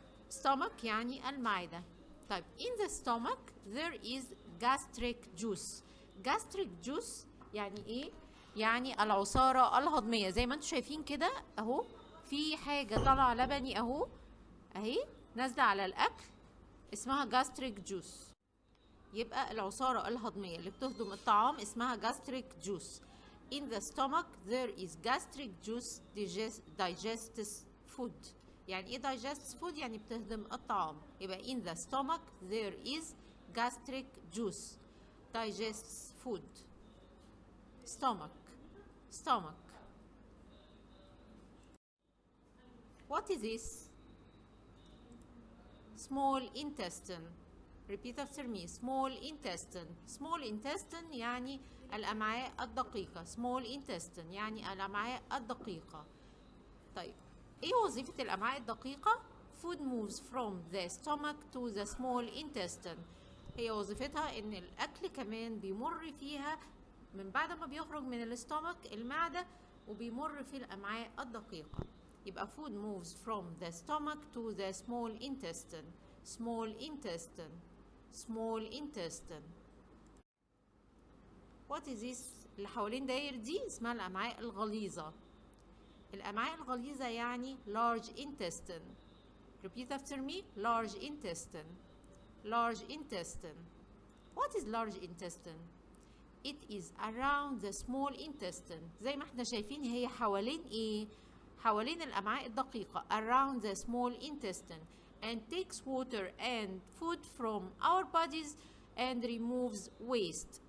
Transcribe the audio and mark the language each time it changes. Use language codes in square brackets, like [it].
[ar] stomach يعني المعدة. [en] طيب in the stomach there is gastric juice. [ar] gastric juice يعني ايه؟ يعني العصارة الهضمية. زي ما انتم شايفين كده اهو في حاجة طالعة لبني اهو اهي نازلة على الاكل اسمها gastric juice. يبقى العصارة الهضمية اللي بتهضم الطعام اسمها gastric juice. [en] in the stomach there is gastric juice digests food. [ar] يعني ايه [en] digests food؟ [ar] يعني بتهضم الطعام. [en] يبقى in the stomach there is gastric juice digests food. stomach. stomach. what is this? small intestine. repeat after me. small intestine. [ar] small intestine يعني الأمعاء الدقيقة. small intestine يعني الأمعاء الدقيقة. طيب ايه وظيفة الأمعاء الدقيقة؟ [en] food moves from the stomach to the small intestine. [ar] هي وظيفتها ان الأكل كمان بيمر فيها من بعد ما بيخرج من الاستومك المعدة وبيمر في الأمعاء الدقيقة. [en] يبقى food moves from the stomach to the small intestine. small intestine. small intestine. what is this؟ [ar] اللي حوالين داير دي اسمها الأمعاء الغليظة. الأمعاء الغليظة يعني large intestine. [en] repeat after me. large intestine. large intestine. what is large intestine? it is around the small intestine. [ar] زي ما احنا شايفين هي حوالين ايه؟ حوالين الأمعاء الدقيقة. [en] around the small intestine and takes water and food from our bodies and removes waste.